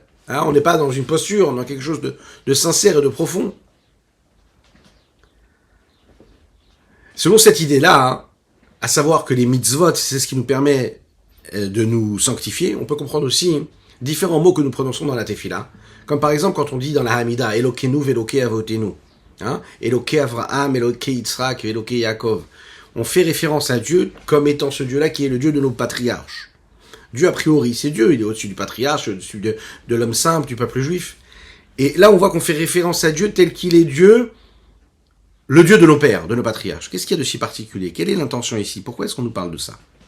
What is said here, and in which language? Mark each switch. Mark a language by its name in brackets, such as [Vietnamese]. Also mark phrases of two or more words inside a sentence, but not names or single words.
[French] Hein, on n'est pas dans une posture, on est dans quelque chose de sincère et de profond. Selon cette idée-là, hein, à savoir que les mitzvot, c'est ce qui nous permet de nous sanctifier, on peut comprendre aussi différents mots que nous prononçons dans la tefila, comme par exemple quand on dit dans la Hamida, [Hebrew] אלוקינו ואלוקי אבותינו, [French] hein, [Hebrew] אלוקי אברהם, אלוקי יצחק, אלוקי יעקב. [French] On fait référence à Dieu comme étant ce Dieu-là qui est le Dieu de nos patriarches. Dieu, a priori, c'est Dieu, il est au-dessus du patriarche, au-dessus de l'homme simple, du peuple juif. Et là, on voit qu'on fait référence à Dieu tel qu'il est Dieu, le Dieu de nos pères, de nos patriarches. Qu'est-ce qu'il y a de si particulier? Quelle est l'intention ici? Pourquoi est-ce qu'on nous parle de ça?